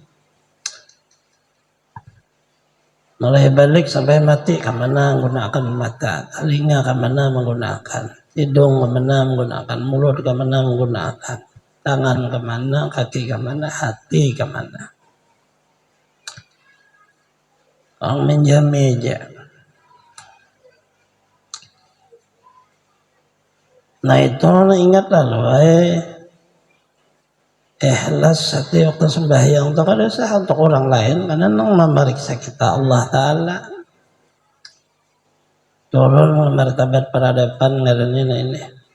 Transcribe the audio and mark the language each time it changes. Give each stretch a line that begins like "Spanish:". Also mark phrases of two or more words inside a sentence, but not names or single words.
Banjar: Mulai balik sampai mati, kemana menggunakan mata, telinga kemana menggunakan, hidung kemana menggunakan, mulut kemana menggunakan, tangan kemana, kaki kemana, hati kemana. Orang menjami aja. Nah itu ingatlah loh, ikhlas hati waktu sembahyang itu kada usah untuk orang lain karena nang memeriksa kita Allah Ta'ala turun martabat peradaban ngarannya ini.